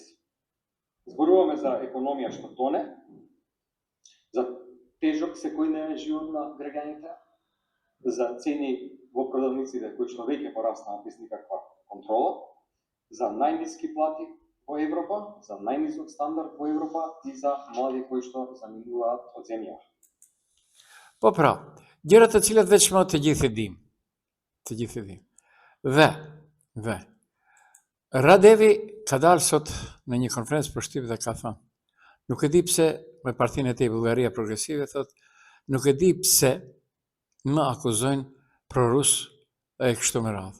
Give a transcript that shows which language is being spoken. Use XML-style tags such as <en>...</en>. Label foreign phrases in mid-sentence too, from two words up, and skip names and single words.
<mk>Зборуваме за економија што тоне, за тежок секојдневен живот на граѓаните, за цени во продавниците кои што веќе пораснаа без никаква контрола, за најниски плати во Европа, за најнисок стандард во Европа и за млади кои што заминуваат од земја.</mk> <sq>Po pra, gjërat të cilat veçmë të gjithë e dim. Të gjithë e dim. Dhe, Radevi ka dalë sot në një konferencë për shtyp dhe ka thënë, nuk e di pse me partinë e tij Bullgaria Progresive, thot, nuk e di pse më akuzojnë pro-rus e kështu me radhë.</sq>